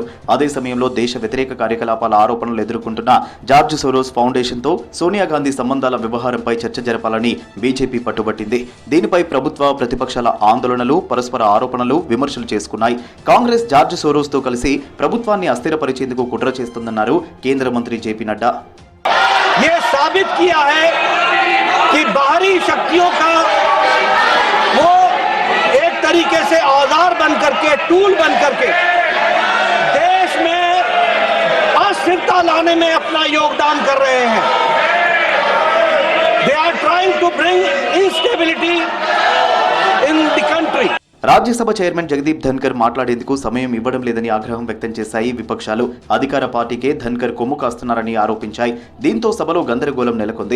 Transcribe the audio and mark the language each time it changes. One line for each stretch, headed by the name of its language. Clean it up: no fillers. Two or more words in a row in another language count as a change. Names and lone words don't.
Telugu: అదే సమయంలో దేశ వ్యతిరేక కార్యకలాపాల ఆరోపణలు ఎదుర్కొంటున్న జార్జ్ సోరోస్ ఫౌండేషన్తో సోనియా గాంధీ సంబంధాల వ్యవహారంపై చర్చ జరపాలని బీజేపీ పట్టుబట్టింది. దీనిపై ప్రభుత్వ ప్రతిపక్షాల ఆందోళనలు, పరస్పర ఆరోపణలు, విమర్శలు చేసుకున్నాయి. కాంగ్రెస్ జార్జ్ సోరోస్ తో కలిసి ప్రభుత్వాన్ని అస్థిరపరిచేందుకు కుట్ర చేస్తుందన్నారు
Hindi: केंद्र मंत्री जेपी नड्डा। ये साबित किया है कि बाहरी शक्तियों का वो एक तरीके से औजार बन करके, टूल बन करके देश में अस्थिरता लाने में अपना योगदान कर रहे हैं।
English: They are trying to bring instability in the country.
Telugu: రాజ్యసభ చైర్మన్ జగదీప్ ధన్కర్ మాట్లాడేందుకు సమయం ఇవ్వడం లేదని ఆగ్రహం వ్యక్తం చేశాయి విపక్షాలు. అధికార పార్టీకే ధన్కర్ కొమ్ము కాస్తున్నారని ఆరోపించాయి. దీంతో సభలో గందరగోళం నెలకొంది.